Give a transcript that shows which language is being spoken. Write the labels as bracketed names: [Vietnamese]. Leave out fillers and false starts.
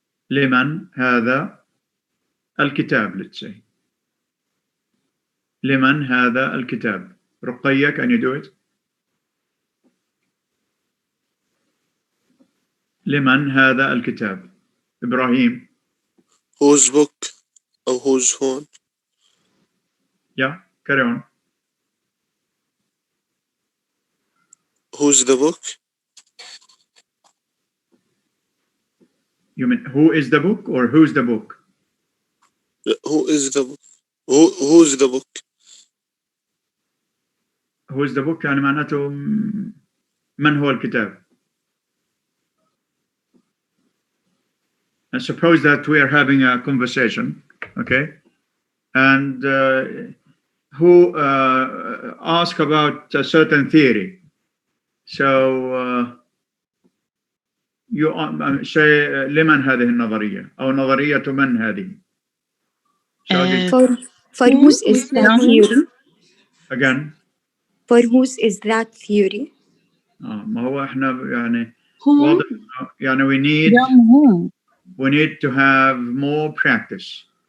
[Arabic] لمن هذا الكتاب, [English] let's say. [Arabic] لمن هذا الكتاب? [English] رقية, can you do it? [Arabic] لمن هذا الكتاب? إبراهيم. [English] whose book أو whose phone. Yeah, carry on. Who's the book? You mean who is the book or who's the book? Who is the book? Who's the book? Who's the book [Arabic] يعني معناته من هو الكتاب. [English] And suppose that we are having a conversation, okay, and who ask about a certain theory. So you say [Arabic] لمن هذه النظرية أو نظرية من هذه. [English] For whose is that theory? Again. For whose is that theory? [Arabic] ما هو احنا يعني [English] Who? [Arabic] واضح يعني [English] we need to have more practice.